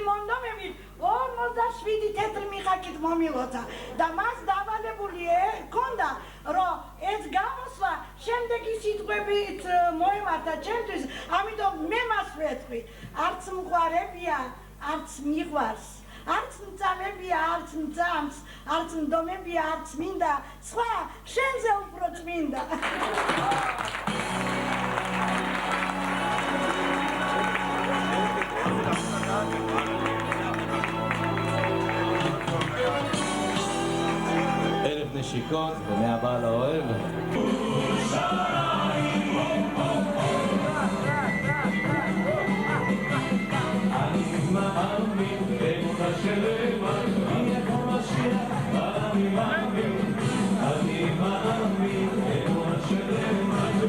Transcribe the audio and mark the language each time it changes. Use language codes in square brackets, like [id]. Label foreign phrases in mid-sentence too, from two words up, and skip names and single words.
[ka] მონდომებით 47 თეთრი მიხაკით მომილოცა და მას დავალებული ჰქონდა რომ ეს გამოსვლა შემდეგი სიტყვებით მოემართა ჩემთვის, ამიტომ მე მას ვეთქვი, არც მყარებია, არც მიყვარს, არც მწამებია, არც მწამს, არც მდომებია, არც მინდა, სხვა შენზე უფრო წმინდა. [he] ערב נשיקות ומהבעל האוהב. אני מאמין באמונה שלמה, אני מאמין באמונה שלמה,